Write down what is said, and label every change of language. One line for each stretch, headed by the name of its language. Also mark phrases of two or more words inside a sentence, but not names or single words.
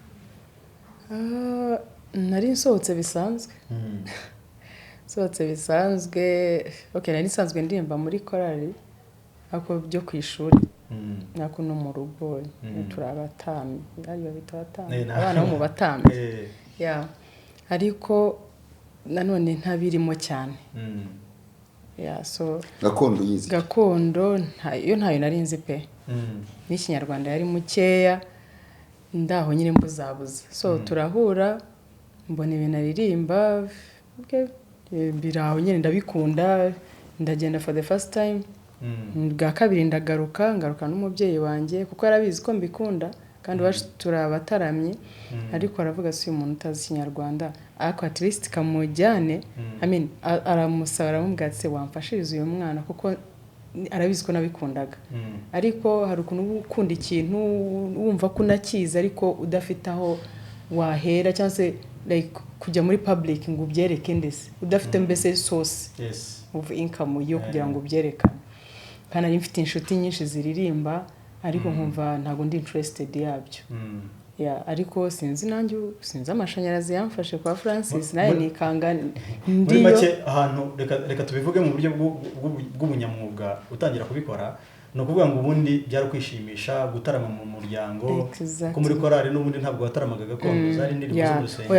Kinyarwanda: nari nsohotse bisanzwe nari nsanzwe ndirimba muri korali ako byo ku ishuri nako no mu rugo turi abatami bari babita abatami abana bo mu batami ariko nanone ntabirimo cyane so gakondo yizi gakondo ntayo nari nzi pe n'ikinyarwanda yari mukeya ndaho nyine mbuzabuza so turahura mbona ibintu aririmba biraho nyine ndabikunda ndagenda
English: for the first time
Kinyarwanda: bwa kabiri ngaruka n'umubyeyi wanjye kuko yarabizi ko mbikunda kandi iwacu turabataramye ariko aravuga si umuntu utazi ikinyarwanda ariko
English: at least
Kinyarwanda: kamujyane aramusaba aramubwira ati wamfashiriza uyu mwana kuko arabizi ko nabikundaga ariko hari ukuntu ukunda ikintu wumva ko unakiza ariko udafite aho wahera cyangwa se like kujya muri public ngo ubyereke ndetse udafite mbese
English: source of income
Kinyarwanda: yo kugira ngo ubyerekane kandi ari mfite inshuti nyinshi ziririmba ariko nkumva ntago ndi interested yabyo ariko sinzi amashanyarazi yamfashe kwa Francis naye nikanga ndiyo muri make ahantu reka tubivuge mu buryo bw'ubunyamwuga utangira kubikora no kuvuga ngo ubundi byari kwishimisha gutarama mu muryango ko muri korali n'ubundi ntabwo wataramaga gakondo zari ndirimbo z'urusengero